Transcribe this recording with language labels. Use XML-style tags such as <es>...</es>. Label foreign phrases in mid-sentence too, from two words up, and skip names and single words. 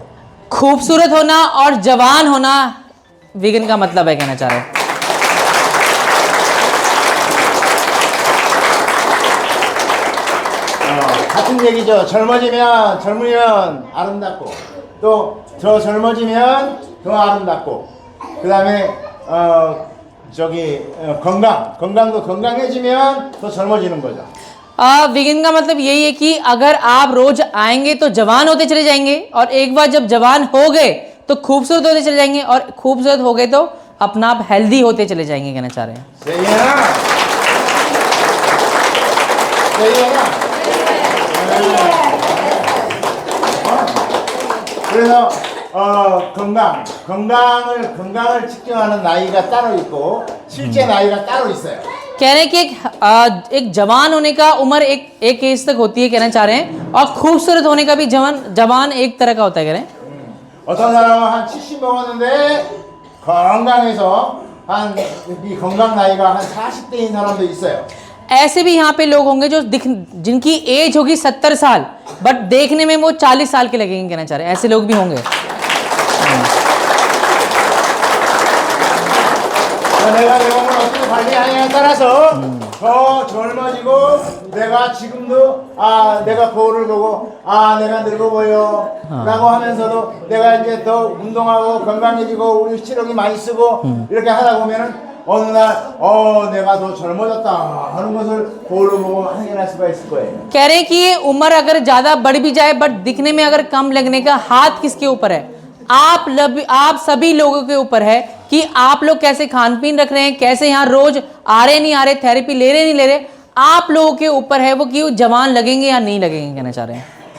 <hi>खूबसूरत होना और जवान होना वीगन का मतलब है, कहना चाह रहे हैं।</hi> <ko>같은 얘기죠. 젊으면 아름답고 또 더 젊어지면 더 아름답고 그 다음에 건강도 건강해지면 더 젊어지는 거죠.</ko> <hi>वीगन का मतलब यही है कि अगर आप रोज आएंगे तो जवान होते चले जाएंगे, और एक बार जब जवान हो गए तो खूबसूरत होते चले जाएंगे, और खूबसूरत हो गए तो अपना आप हेल्दी होते चले जाएंगे, कहना चाह रहे हैं।</hi> <ko>그래서 건강을 측정하는 나이가 따로 있고 실제 나이가 따로 있어요.</ko> <hi>कह रहे हैं कि एक जवान होने का उम्र एक एज तक होती है, कहना चाह रहे हैं, और खूबसूरत होने का भी जवान एक तरह का होता है, कह रहे हैं।</hi> <ko>어떤 사람은 한 70 먹었는데 건강해서 이 건강 나이가 한 40대인 사람도 있어요.</ko> <hi>ऐसे भी यहाँ पे लोग होंगे जो जिनकी एज होगी 70 साल, बट देखने में वो 40 साल के लगेंगे, कहना चाह रहे हैं। ऐसे लोग भी होंगे।</hi> <ko>내가 내 몸을 어떻게 관리하냐에 따라서 더 젊어지고 내가 지금도 내가 거울을 보고 내가 늙어 보여 라고 하면서도 내가 이제 더 운동하고 건강해지고 우리 체력이 많이 쓰고 이렇게 하다 보면은 어느 날 내가 더 젊어졌다 하는 것을 거울로 보고 확인할 수가 있을 거예요.</ko> <hi>कह रहे हैं कि ये उम्र अगर ज्यादा बढ़ भी जाए बट दिखने में अगर कम लगने का हाथ किसके ऊपर है? आप सभी लोगों के ऊपर है कि आप लोग कैसे खान पीन रख रहे हैं, कैसे यहाँ रोज आ रहे नहीं आ रहे, थेरेपी ले रहे नहीं ले रहे, आप लोगों के ऊपर है वो कि वो जवान लगेंगे या नहीं लगेंगे, कहना चाह रहे हैं।</hi>